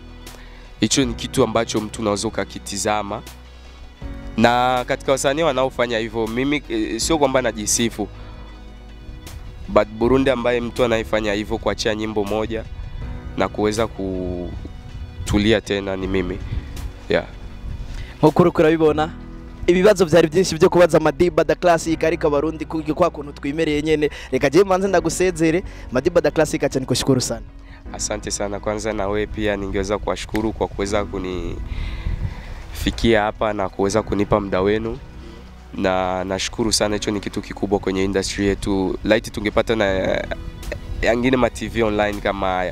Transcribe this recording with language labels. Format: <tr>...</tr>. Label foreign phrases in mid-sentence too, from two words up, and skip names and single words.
<sw>Hicho ni kitu ambacho mtu unaweza kukitizama, na katika wasanii wanaofanya hivyo mimi sio kwamba najisifu, but Burundi ambaye mtu anaifanya hivyo kuachia nyimbo moja na kuweza kutulia tena ni mimi. Yeah.</sw> <rn>Nk'uko urabibona ibibazo byari byinshi byo kubaza Madiba Tha Classic ariko Barundi kwa kuntu twimereye nyene. Reka je manze ndagusezere Madiba Tha Classic,</rn> <sw>acha nikushukuru sana. Asante sana. Kwanza na wewe pia ningeweza kuwashukuru kwa kuweza kunifikia hapa na kuweza kunipa muda wenu, na nashukuru sana. Hicho ni kitu kikubwa kwenye industry yetu. Light tungepata na yangine ma TV online kama haya.</sw>